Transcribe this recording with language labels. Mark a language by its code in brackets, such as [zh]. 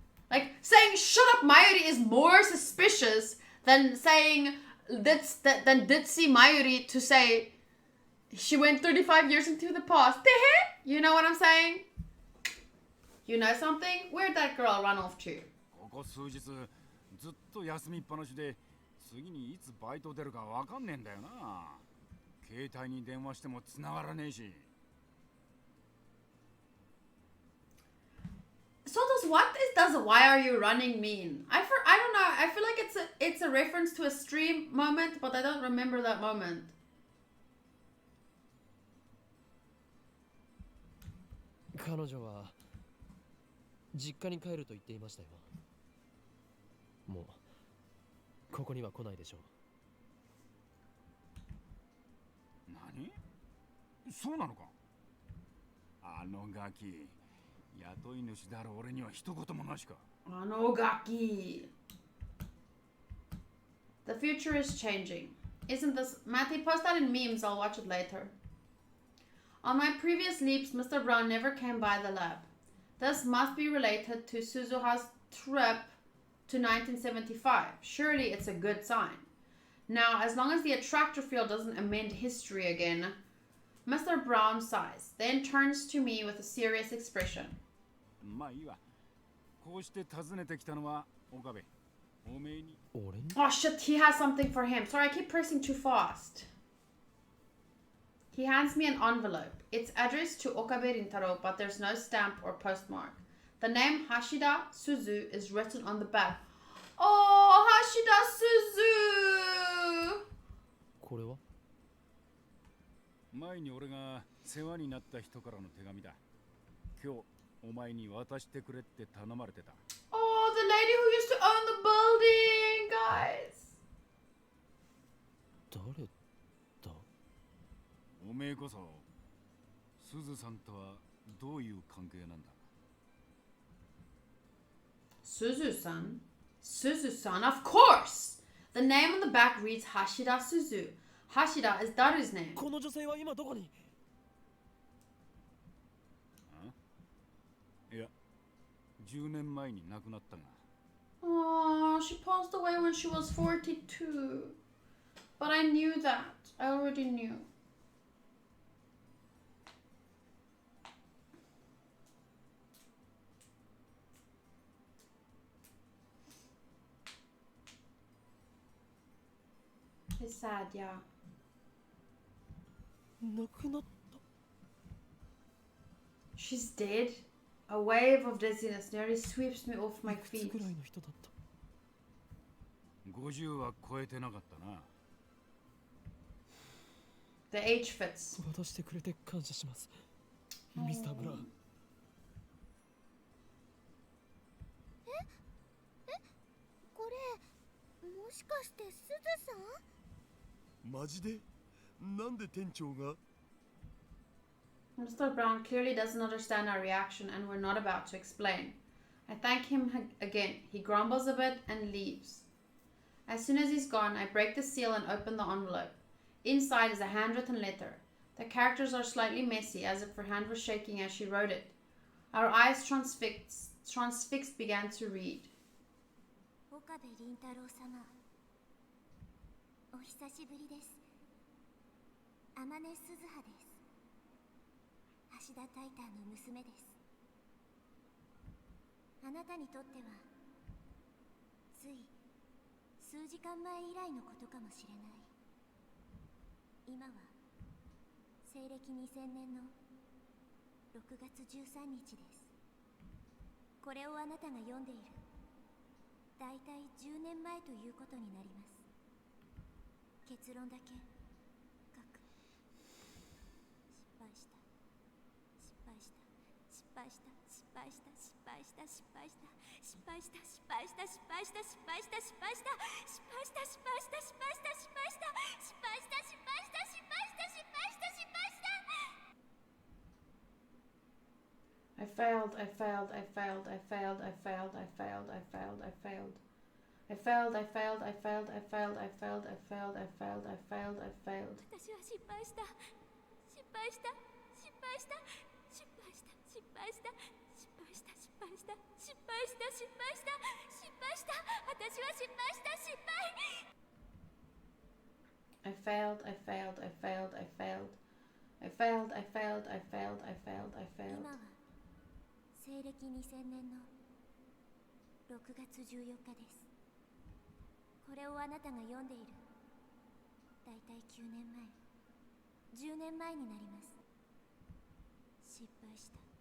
[en] Like, saying shut up Mayuri is more suspicious than saying than Ditzy Mayuri to say she went 35 years into the past. You know what I'm saying? You know something? Where'd that girl run off to? [ja] ここ数日ずっと休みっぱなしで次にいつバイト出るかわかんねえんだよな。携帯に電話しても繋がらねえし。 [en] So what does why are you running mean? I don't know. I feel like it's a reference to a stream moment, but I don't remember that moment. [ja] 彼女は実家に帰ると言っていましたよ。もうここには来ないでしょう。何？そうなのか？あのガキ。雇い主である俺には一言もなしか。 Anogaki. [en] The future is changing. Isn't this... Matty, post that in memes. I'll watch it later. On my previous leaps, Mr. Brown never came by the lab. This must be related to Suzuha's trip to 1975. Surely it's a good sign. Now, as long as the attractor field doesn't amend history again, Mr. Brown sighs, then turns to me with a serious expression. [ja] まあいいわ。こうして訪ねてきたのは岡部。おめえに。俺に？ [en] Oh shit, he has something for him. Sorry, I keep pressing too fast. He hands me an envelope. It's addressed to Okabe Rintaro, but there's no stamp or postmark. The name Hashida Suzu is written on the back. Oh, Hashida Suzu! [ja] これは？前に俺が世話になった人からの手紙だ。今日お前に渡してくれって頼まれてた。 [en] Oh, the lady who used to own the building, guys. [ja] 誰だ？おめえこそすずさんとはどういう関係なんだ？ [en] Suzu-san? Suzu-san, of course! The name on the back reads Hashida Suzu. Hashida is Daru's name. [ja] この女性は今どこに？いや、10年前に亡くなったが。 [en] Oh, she passed away when she was 42. But I knew that. I already knew. It's sad, yeah. [ja] 亡くなった。 [en] She's dead. A wave of dizziness nearly sweeps me off my [ja] いくつ [en] feet. [ja] くらいの人だった？ 50は超えてなかったな。 [en] The age fits. [ja] 渡してくれて感謝します。ミスター・ブラウン。これもしかしてすずさん？マジで？なんで店長が？ [en] Mr. Brown clearly doesn't understand our reaction and we're not about to explain. I thank him again. He grumbles a bit and leaves. As soon as he's gone, I break the seal and open the envelope. Inside is a handwritten letter. The characters are slightly messy, as if her hand was shaking as she wrote it. Our eyes transfixed began to read. [ja] 岡部倫太郎様、お久しぶりです。天音鈴葉です。橋田タイターの娘です。あなたにとってはつい数時間前以来のことかもしれない。今は西暦2000年の6月13日です。これをあなたが読んでいるだいたい10年前ということになります。結論だけ書く。失敗した失敗した失敗した失敗した失敗した失敗した失敗した失敗した失敗した失敗した失敗した失敗した失敗した失敗した失敗した失敗した失敗した失敗した失敗した失敗した。 [en] I failed, I failed, I failed, I failed, I failed, I failed, I failed, I failed. I failed, I failed, I failed, I failed, I failed, I failed, I failed, I failed, I failed. [ja] 私は失敗した失敗した失敗した失敗した失敗した失敗した失敗した失敗した失敗した失敗した私は失敗した失敗。 [en] I failed, I failed, I failed, I failed. I failed, I failed, I failed, I failed, I failed. [ja] 今は西暦2000年の6月14日です。これをあなたが読んでいるだいたい9年前10年前になります。失敗した。